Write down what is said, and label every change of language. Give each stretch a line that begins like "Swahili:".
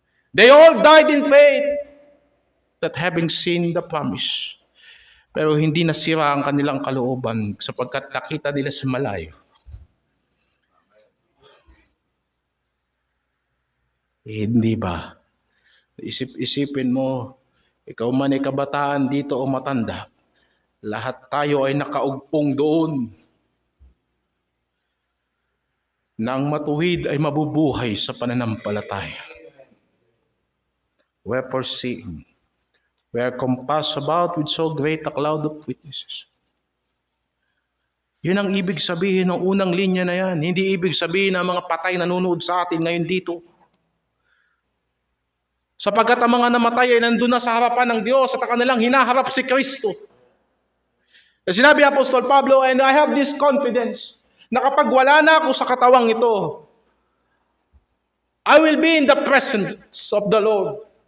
English: They all died in faith, that having seen the promise.
Filipino: Pero hindi nasira ang kanilang kalooban sapagkat nakita nila sa malayo. Hindi ba? Isip-isipin mo, ikaw man ay kabataan dito o matanda, lahat tayo ay nakaugpong doon na ang matuwid ay mabubuhay sa pananampalataya.
English: Wherefore seeing, we are compassed about with so great a cloud of witnesses.
Filipino: Yun ang ibig sabihin ng unang linya na yan. Hindi ibig sabihin na mga patay nanonood sa atin ngayon dito. Sapagkat ang mga namatay ay nandun na sa harapan ng Diyos at kanilang hinaharap si Kristo. Sinabi Apostol Pablo,
English: and I have this confidence
Filipino: na kapag wala na ako sa katawang ito,
English: I will be in the presence of the Lord.